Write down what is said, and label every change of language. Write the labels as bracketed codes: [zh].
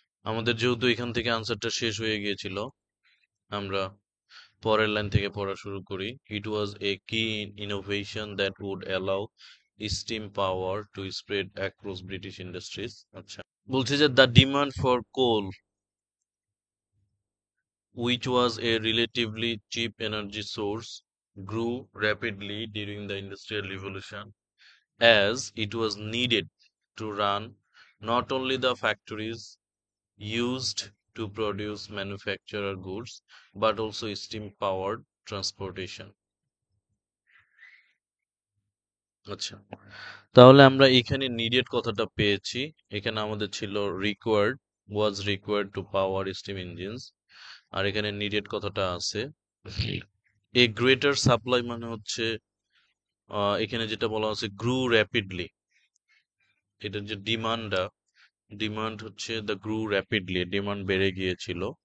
[bn] আমাদের যেহেতু এখান থেকে আনসারটা শেষ হয়ে গিয়েছিল, আমরা পরের লাইন থেকে পড়া শুরু করি। [en] It was a key innovation that would allow steam power to spread across British industries. [bn] আচ্ছা, বলছে যে [en] The demand for coal, which was a relatively cheap energy source, grew rapidly during the Industrial Revolution as it was needed to run not only the factories used to produce manufacturer goods but also steam powered transportation। [bn] আচ্ছা, তাহলে আমরা এখানে needed কথাটা পেয়েছি। এখানে আমাদের ছিল required, [en] was required to power steam engines, [bn] আর এখানে নিডেড কথাটা আছে। এ গ্রেটার সাপ্লাই মানে হচ্ছে এখানে যেটা বলা হচ্ছে গ্রু র্যাপিডলি, এটার যে ডিমান্ড হচ্ছে দ্য গ্রু র্যাপিডলি, ডিমান্ড বেড়ে গিয়েছিল।